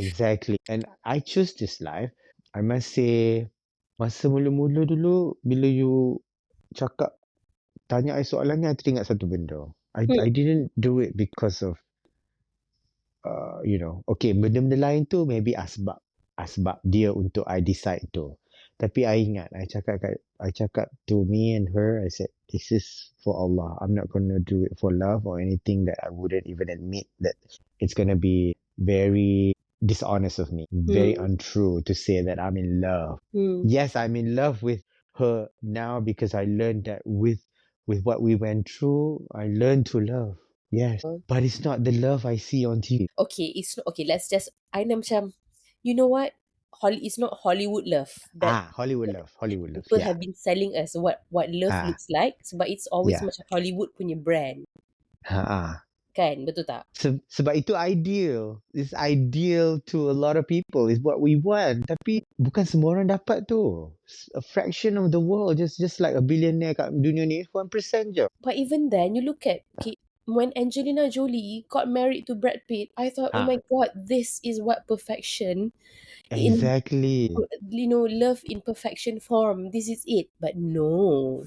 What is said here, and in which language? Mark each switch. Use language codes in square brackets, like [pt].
[en] Exactly. And I choose this life. I must say, [ms] masa mula-mula dulu, bila you tanya I soalan ni, I teringat satu benda. [en] I didn't do it because of, okay, [ms] benda-benda lain tu maybe asbab. sebab dia untuk I decide tu. Tapi I ingat, I cakap [en] to me and her, I said, this is for Allah. I'm not going to do it for love or anything that I wouldn't even admit that it's going to be very dishonest of me, very untrue to say that I'm in love. Yes, I'm in love with her now because I learned that with what we went through, I learned to love. Yes, but it's not the love I see on TV. Okay, it's not okay. Let's just I know macam, you know what? It's not Hollywood love that Hollywood love, people yeah, have been selling us what love looks like. Sebab it's always yeah. [ms] macam Hollywood punya brand. Kan, betul tak? Sebab itu ideal. [en] It's ideal to a lot of people. It's what we want. [ms] Tapi bukan semua orang dapat tu. [en] A fraction of the world, just like a billionaire [ms] kat dunia ni, [en] 1% je. But even then, you look at when Angelina Jolie got married to Brad Pitt, I thought, oh my God, this is what perfection Exactly. love in perfection form. This is it. But no.